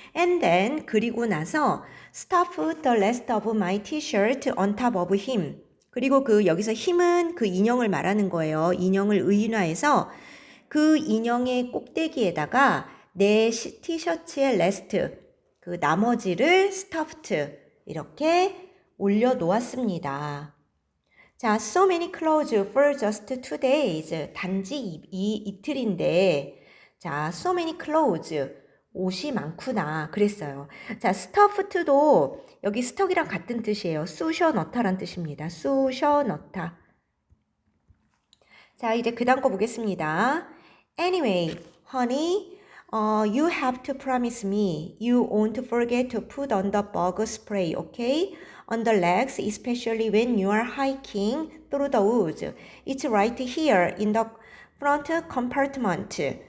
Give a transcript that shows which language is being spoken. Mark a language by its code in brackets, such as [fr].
[en] And then [ko] 그리고 나서 [en] stuff the rest of my t-shirt on top of him. [ko] 그리고 그 여기서 힘은 그 인형을 말하는 거예요. 인형을 의인화해서 그 인형의 꼭대기에다가 내 티셔츠의 rest 그 나머지를 stuffed 이렇게 올려 놓았습니다. [en] 자, so many clothes for just 2 days. [ko] 단지 이틀인데, 자, [en] so many clothes. [ko] 옷이 많구나. 그랬어요. 자, stuffed도 여기 스톡이랑 같은 뜻이에요. 쑤셔 넣다란 뜻입니다. 쑤셔 넣다. 자, 이제 그 다음 거 보겠습니다. [en] Anyway, honey, you have to promise me you won't forget to put on the bug spray, okay? On the legs, especially when you are hiking through the woods. It's right here in the front compartment.